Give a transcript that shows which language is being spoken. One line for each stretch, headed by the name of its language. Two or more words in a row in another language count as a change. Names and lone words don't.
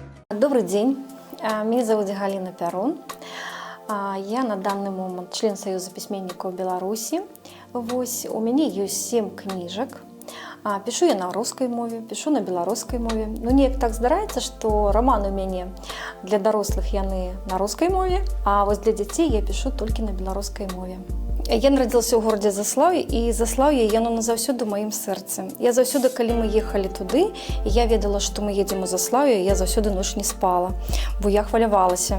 Russian: Добрый день, меня зовут Галина Перун. Я на данный момент член Союза письменников Беларуси. У меня есть 7 книжек. Пишу я на русской мове, пишу на белорусской мове.
Belarusian: Но неяк так здараецца, што роман у мяне для дарослых яны на русской мове, а вось для дзяцей я пишу толькі на беларускай мове. Я нарадзілася ў горадзе Заслаўе, і Заслаўе яно назаўсёды ў маім сэрцы. Я заўсёды, калі мы ехалі туды, і я ведала, што мы едзем у Заслаўе, я заўсёды ноч не спала, бо я хвалявалася.